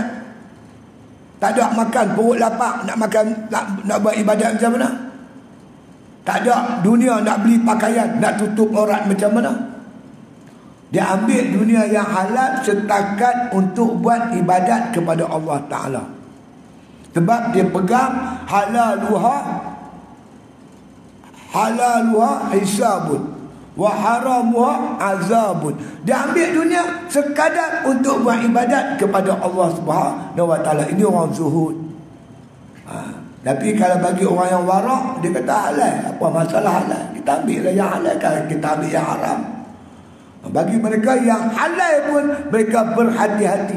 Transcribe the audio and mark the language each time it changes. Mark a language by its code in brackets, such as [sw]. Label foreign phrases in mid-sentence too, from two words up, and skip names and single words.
[ms] Tak ada makan, perut lapar, nak makan, nak buat ibadat macam mana? Tak ada dunia, nak beli pakaian, nak tutup aurat macam mana? Dia ambil dunia yang halal setakat untuk buat ibadat kepada Allah Ta'ala. Sebab dia pegang [ar] حلالها حساب وحرامها عذاب. [ms] Dia ambil dunia sekadar untuk buat ibadat kepada Allah [ar] سبحانه وتعالى. [ms] Ini orang zuhud. Tapi kalau bagi orang yang warak, dia kata halal. Apa masalah halal? Kita ambil lah yang halal, kan kita ambil yang haram. Bagi mereka yang halal pun mereka berhati-hati.